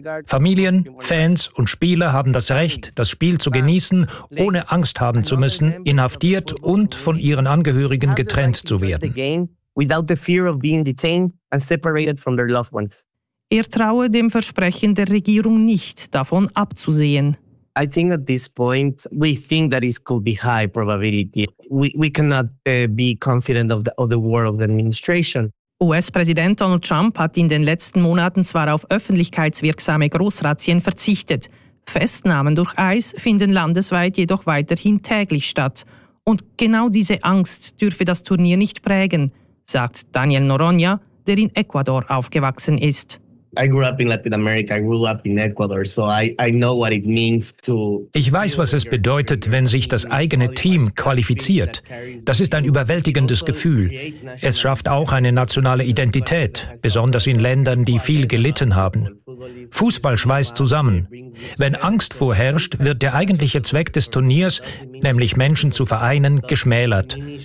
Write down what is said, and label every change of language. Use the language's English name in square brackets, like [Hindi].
[German] Familien, Fans und Spieler haben das Recht, das Spiel zu genießen, ohne Angst haben zu müssen, inhaftiert und von ihren Angehörigen getrennt zu werden. Er traue dem Versprechen der Regierung nicht, davon abzusehen. [English] I think at this point we think that it could be high probability. We cannot be confident of the word of the administration. [German] US-Präsident Donald Trump hat in den letzten Monaten zwar auf öffentlichkeitswirksame Großrazzien verzichtet. Festnahmen durch ICE finden landesweit jedoch weiterhin täglich statt. Und genau diese Angst dürfe das Turnier nicht prägen, sagt Daniel Noronha, der in Ecuador aufgewachsen ist. [English] I grew up in Latin America, I grew up in Ecuador, so I know what it means to. [German] Ich weiß, was es bedeutet, wenn sich das eigene Team qualifiziert. Das ist ein überwältigendes Gefühl. Es schafft auch eine nationale Identität, besonders in Ländern, die viel gelitten haben. Fußball schweißt zusammen. Wenn Angst vorherrscht, wird der eigentliche Zweck des Turniers, nämlich Menschen zu vereinen, geschmälert.